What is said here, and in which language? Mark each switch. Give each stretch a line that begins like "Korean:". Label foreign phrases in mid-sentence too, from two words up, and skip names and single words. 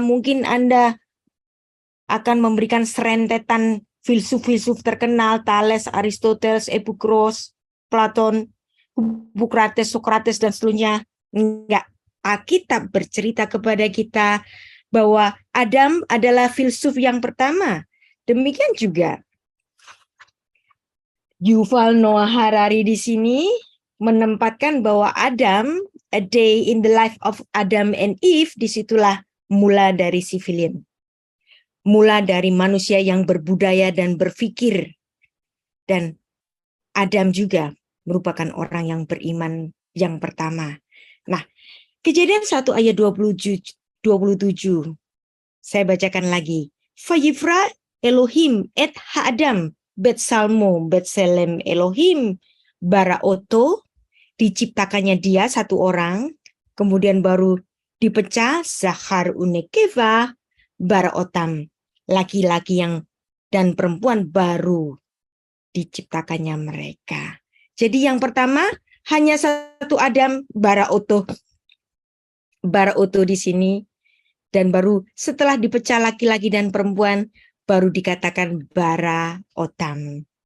Indonesian: Mungkin Anda akan memberikan serentetan filsuf-filsuf terkenal, Thales, Aristoteles, Epikros, Platon, Hippokrates, Sokrates, dan seterusnya. Enggak. Alkitab bercerita kepada kita bahwa Adam adalah filsuf yang pertama. Demikian juga Yuval Noah Harari di sini menempatkan bahwa Adam,
English: a day in the life of Adam and Eve,
Indonesian: disitulah mula dari civilian. Mula dari manusia yang berbudaya dan berpikir. Dan Adam juga merupakan orang yang beriman yang pertama. Nah, Kejadian 1 ayat 27. Saya bacakan lagi.
Hebrew: ויברא אלהים את האדם בצלמו בצלם אלהים ברא אתו,
Indonesian: diciptakannya dia satu orang, kemudian baru dipecah
Hebrew: זכר ונקבה ברא אתם,
Indonesian: laki-laki yang dan perempuan baru diciptakannya mereka. Jadi yang pertama hanya satu Adam,
Hebrew: ברא אתו
Indonesian: di sini, dan baru setelah dipecah laki-laki dan perempuan baru dikatakan
Hebrew: ברא אתם.